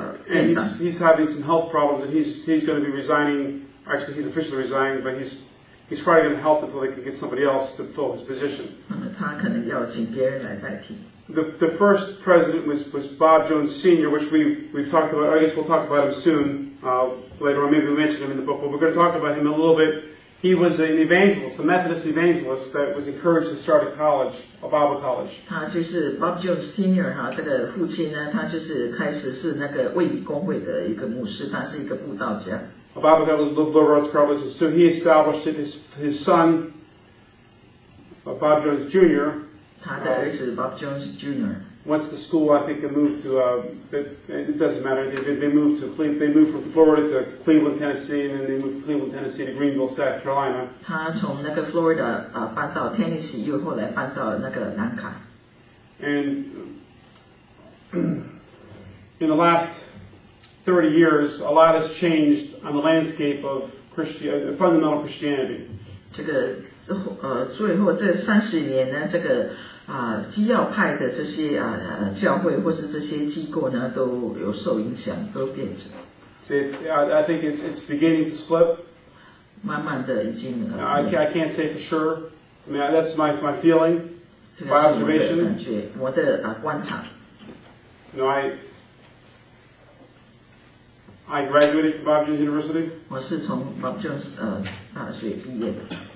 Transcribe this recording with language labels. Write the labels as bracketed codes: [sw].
[en] and [zh] 院長。 [en] he's having some health problems, and he's going to be resigning. Actually, he's officially resigning, but he's probably going to help until they can get somebody else to fill his position. [zh] 他可能要請別人來代替。 [en] The first president was Bob Jones Sr., which we've talked about. I guess we'll talk about him soon later on. Maybe we mention him in the book, but we're going to talk about him a little bit. He was an evangelist, a Methodist evangelist that was encouraged to start a college, a Bible college. [zh] 他就是 Bob Jones Sr. 这个父親呢，他就是開始是那個衛理公會的一個牧師，他是一個布道家。 [en] A Bible college, liberal arts college, and so he established it. His son, Bob Jones Jr. [zh] 他的兒子 Bob Jones Jr. [en] Once the school, I think, they moved to. It doesn't matter. They moved to Cleveland. They moved from Florida to Cleveland, Tennessee, and then they moved from Cleveland, Tennessee to Greenville, South Carolina. [zh] 他從那個 Florida 搬到 Tennessee， 又後來搬到那個南卡。 [en] And in the last 30 years, a lot has changed on the landscape of fundamental Christianity. [zh] 这个最后这30年呢，这个基要派的这些教会或是这些机构呢，都有受影响，都变质。 [en] See, I think it's beginning to slip. [zh] 慢慢的已经 [en] I can't say for sure. I mean, that's my feeling, [zh] 这 [en] my [zh] 个是我的 [en] observation. [zh] 感觉，我的观察。 [en] You know, I graduated from Bob Jones University. [zh] 我是从 Bob Jones 大学毕业的。